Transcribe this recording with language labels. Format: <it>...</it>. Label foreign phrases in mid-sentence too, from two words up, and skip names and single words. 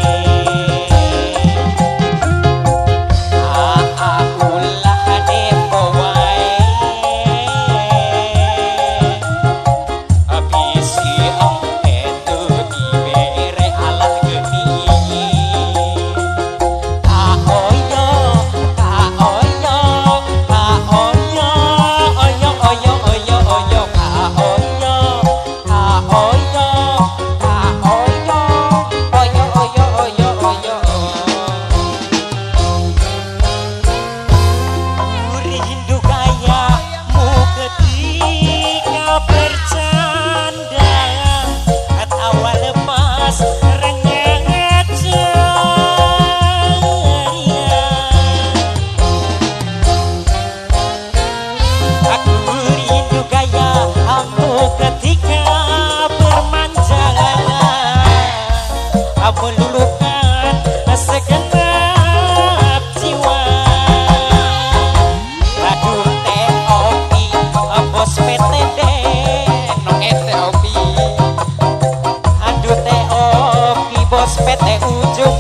<su>Ulah depo wae, abisi itu dibere alat geni. Kaoyo, kaoyo, kaoyo, oyo, oyo, oyo, oyo, kaoyo, kaoyo, kaoyo, oyo, oyo, oyo, oyo.</su> <id>Rindu gayamu ketika bercanda, tawa lemas renyah ceria. Aku rindu gayamu ketika bermanja, meluluhkan segenap jiwa.</id> <su>Aduh Teh Opi, bos PTD, no Teh Opi. Aduh Teh Opi, bos PTU.</su>